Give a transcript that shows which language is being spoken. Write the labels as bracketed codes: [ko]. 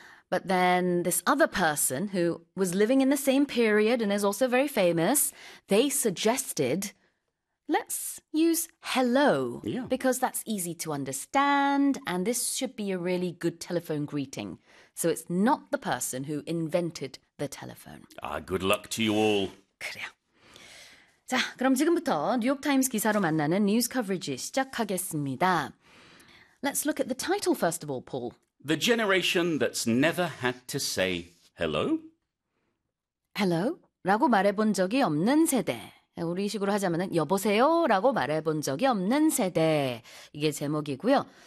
[en] But then this other person who was living in the same period and is also very famous, they suggested, let's use hello. Yeah. Because that's easy to understand and this should be a really good telephone greeting. So it's not the person who invented the telephone. Good luck to you all. [ko] 그래요. 자, 그럼 지금부터 뉴욕타임스 기사로 만나는 뉴스 커버리지 시작하겠습니다. [en] Let's look at the title first of all, Paul. The generation that's never had to say hello? Hello? [ko] 라고 말해본 적이 없는 세대. 우리 식으로 하자면 여보세요? 라고 말해본 적이 없는 세대. 이게 제목이고요.